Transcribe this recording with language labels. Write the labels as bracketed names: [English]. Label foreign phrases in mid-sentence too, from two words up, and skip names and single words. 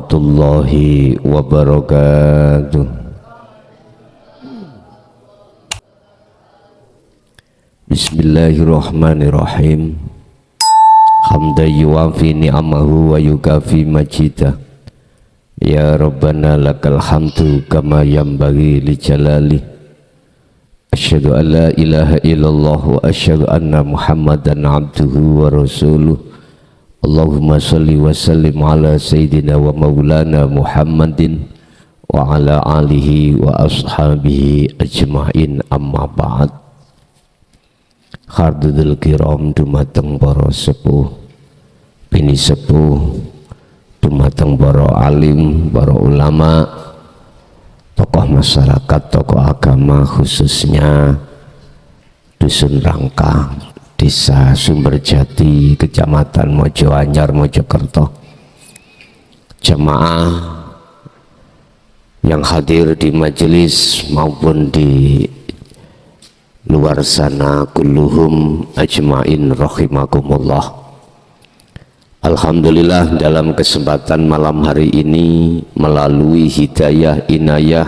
[Arabic] ورحمة الله وبركاته. بسم الله الرحمن الرحيم. حمدا يوافي نعمه ويكافئ مزيده. يا ربنا لك الحمد كما ينبغي لجلال. أشهد أن لا إله إلا الله وأشهد أن محمدا عبده ورسوله. اللهم صل وسلم على سيدنا ومولانا محمد وعلى آله وأصحابه أجمعين، أما بعد. حاضرين كرام [Javanese] dumateng para sepuh, bini sepuh, dumateng para [Indonesian] alim, para ulama, tokoh masyarakat, tokoh agama, khususnya Dusun Rangka, Desa Sumberjati, Kecamatan Mojoanyar, Mojokerto, jemaah yang hadir di majelis maupun di luar sana, [Arabic] كلهم أجمعين رحمكم الله. [Indonesian] Alhamdulillah, dalam kesempatan malam hari ini melalui hidayah, inayah